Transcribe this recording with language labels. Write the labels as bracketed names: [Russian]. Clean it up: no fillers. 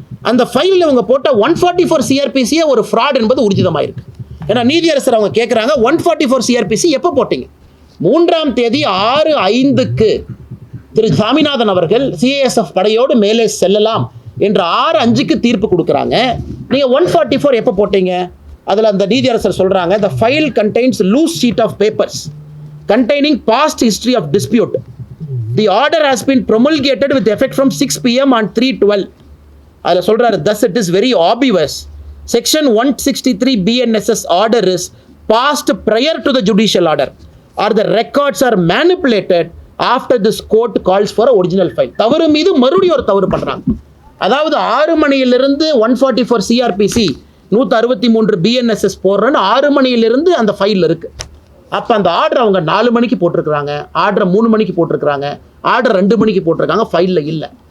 [Tamil] அந்த ஃபைலில் அவங்க போட்ட 144 சிஆர்பிசியே ஒரு ஃப்ராட் என்பது உறுதிதமாயிருக்கு. ஏன்னா நீதியரசர் அவங்க கேட்குறாங்க, 144 சிஆர்பிசி எப்போ போட்டீங்க? 3ஆம் தேதி 6:05க்கு திரு சாமிநாதன் அவர்கள் சிஏஎஸ்எஃப் படையோடு மேலே செல்லலாம் என்று 6:05க்கு தீர்ப்பு கொடுக்குறாங்க. நீங்கள் 144 எப்போ போட்டீங்க? அதில் அந்த நீதியரசர் சொல்கிறாங்க, [English] the file contains loose sheet of papers containing past history of dispute. The order has been promulgated with effect from 6 PM on 3/12. [Tamil] அதில் சொல்கிறாரு, [English] thus it is very obvious. Section 163 BNSS order is passed prior to the judicial order or the records are manipulated after this court calls for a original file. [Tamil] தவறு மீது மறுபடியும் ஒரு தவறு பண்ணுறாங்க. அதாவது 6 மணியிலிருந்து 144 சிஆர்பிசி 163 BNSS போடுறேன்னு 6 மணியிலிருந்து அந்த ஃபைல் இருக்கு. அப்போ அந்த ஆர்டர் அவங்க 4 மணிக்கு போட்டிருக்கிறாங்க, ஆர்டர் 3 மணிக்கு போட்டிருக்கிறாங்க, ஆர்டர் 2 மணிக்கு போட்டிருக்காங்க, ஃபைலில் இல்லை.